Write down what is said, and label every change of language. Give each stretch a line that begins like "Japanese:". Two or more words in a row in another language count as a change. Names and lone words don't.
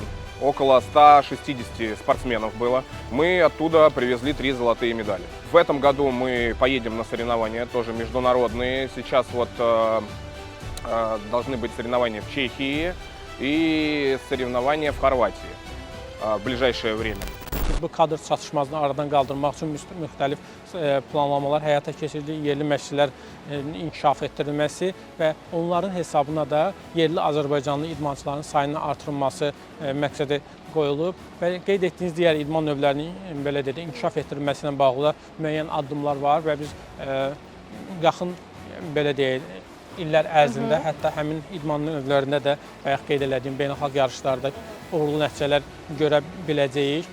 Russian: Около 160 спортсменов было. Мы оттуда привезли 3 золотые медали. В этом году мы поедем на соревнования, тоже международные. Сейчас вот должны быть соревнования в Чехии и соревнования в Хорватии в ближайшее время.
Azerbaijani: Bu kadr çatışmazlığını aradan qaldırmaq üçün müxtəlif planlamalar həyata keçirilir, yerli məşqçilər inkişaf etdirilməsi və onların hesabına da yerli Azərbaycanlı idmançıların sayının artırılması məqsədi qoyulub və qeyd etdiyiniz digər idman növlərinin belə dedi, inkişaf etdirilməsi ilə bağlı müəyyən addımlar var və biz yaxın belə deyək, illər ərzində hətta həmin idman növlərində də bayaq qeyd etdiyim beynəlxalq yarışlarda uğurlu nəticələr görə biləcəyik.